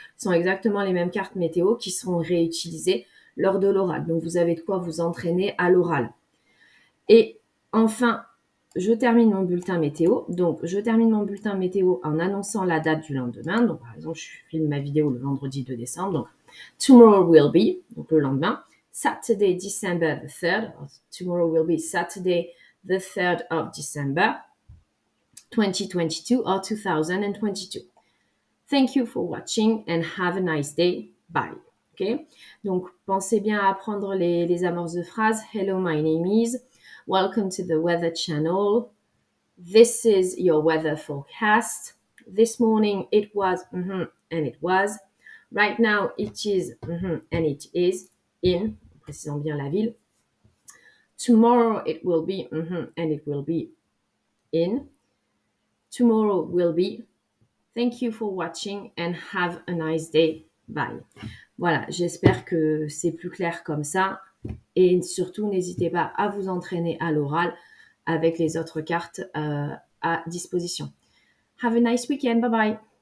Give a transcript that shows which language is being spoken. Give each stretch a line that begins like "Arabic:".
French: Ce sont exactement les mêmes cartes météo qui seront réutilisées lors de l'oral. Donc, vous avez de quoi vous entraîner à l'oral. Et enfin, je termine mon bulletin météo. Donc, je termine mon bulletin météo en annonçant la date du lendemain. Donc, par exemple, je filme ma vidéo le vendredi 2 décembre. Donc,
English: tomorrow will be,
French: donc le lendemain,
English: Saturday, December the 3rd. Tomorrow will be Saturday, the 3rd of December, 2022 or 2022. Thank you for watching and have a nice day. Bye. Okay?
French: Donc, pensez bien à apprendre les amorces de phrases.
English: Hello, my name is. Welcome to the Weather Channel. This is your weather forecast. This morning it was, and it was. Right now it is, and it is in,
French: précisons bien la ville.
English: Tomorrow it will be, and it will be in. Tomorrow will be. Thank you for watching and have a nice day. Bye.
French: Voilà, j'espère que c'est plus clair comme ça. Et surtout, n'hésitez pas à vous entraîner à l'oral avec les autres cartes à disposition.
English: Have a nice weekend. Bye bye.